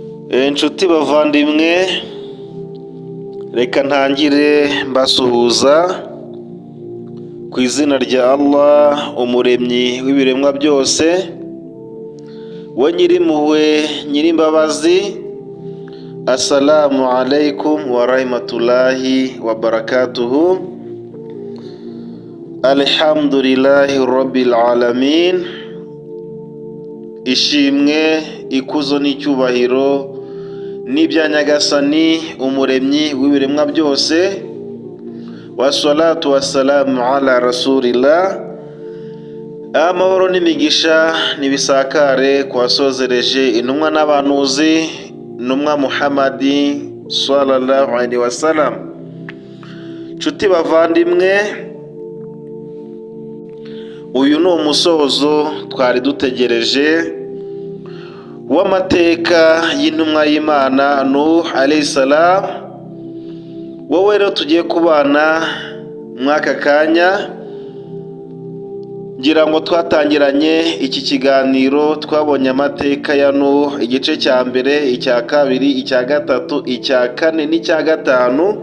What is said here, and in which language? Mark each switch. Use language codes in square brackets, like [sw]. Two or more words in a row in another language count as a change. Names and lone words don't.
[rw] Inshuti bavandimwe, reka ntangire mbasuhuza ku izina rya Allah, umuremyi w'ibiremwa byose, we nyirimpuhwe nyirimbabazi. [ar] السلام عليكم ورحمة الله وبركاته. الحمد لله رب العالمين. [rw] Ishimwe, ikuzo n'icyubahiro n'ibya Nyagasani, umuremyi w'ibiremwa byose. [ar] والصلاة والسلام على رسول الله. [rw] Amahoro n'imigisha nibisakare kwasozereje intumwa n'abanuzi, intumwa Muhammadi [ar] صلى الله عليه وسلم. [rw] Nshuti bavandimwe, uyu ni umusozo twari dutegereje w'amateka y'intumwa y'Imana Nuh [ar] عليه السلام. [rw] Wowe rero tugiye kubana mwaka kanya, ngira ngo twatangiranye iki kiganiro twabonye amateka ya Nuh, igice cya mbere, icya kabiri, icya gatatu, icya kane n'icya gatanu.